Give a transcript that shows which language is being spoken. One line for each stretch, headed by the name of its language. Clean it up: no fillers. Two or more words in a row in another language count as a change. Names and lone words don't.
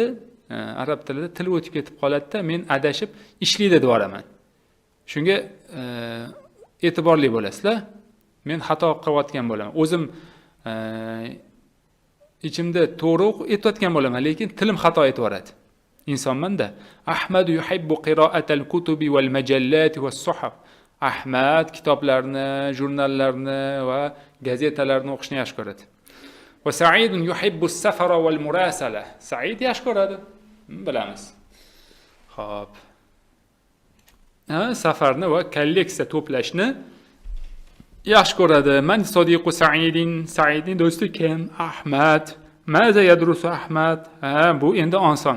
Uzbek: Arab tilida til o'tib ketib qoladi-da, men adashib ishlaydi deb oraman. Shunga e'tiborli bo'lasizlar. Men xato qilayotgan bo'laman. O'zim ichimda to'g'ri aytayotgan bo'laman, lekin tilim xato aytaveradi. Insonman-da.
Arabic: أحمد يحب قراءة الكتب والمجلات والصحف.
Uzbek: Ahmad kitoblarni, jurnallarni va gazetalarni o'qishni yaxshi ko'radi.
Arabic: وسعيد يحب السفر والمراسلة.
Uzbek: Sa'id yaxshi ko'radi. Bilamiz. Xo'p. Safarni va kolleksiya to'plashni yaxshi ko'radi.
Arabic: من صديق سعيد.
Uzbek: Sa'idning do'sti kim? Ahmad.
Arabic: ماذا يدرس أحمد?
Uzbek: Bu endi oson.